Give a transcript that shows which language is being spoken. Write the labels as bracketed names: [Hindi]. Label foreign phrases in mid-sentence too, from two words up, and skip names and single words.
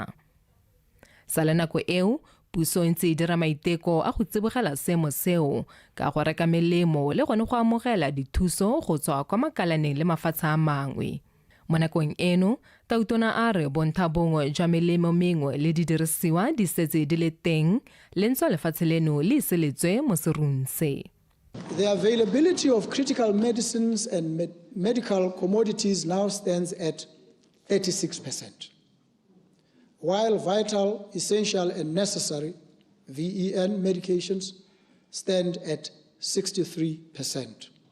[Tswana] Sa le nako eo, puso e ntse e dira maiteko a go tsibogela seemo seo ka go reka melemo le gone go amogela dithuso go tswa kwa makalaneng le mafatshe a mangwe. Mo nakong eno, Tautona a re bontlha bongwe jwa melemo mengwe le didirisiwa di setse di le teng le ntse lefatshe leno le iseletswe mo serung se. [English] The availability of critical medicines and medical commodities now stands at 36%, while vital, essential and necessary VEN medications stand at 63%.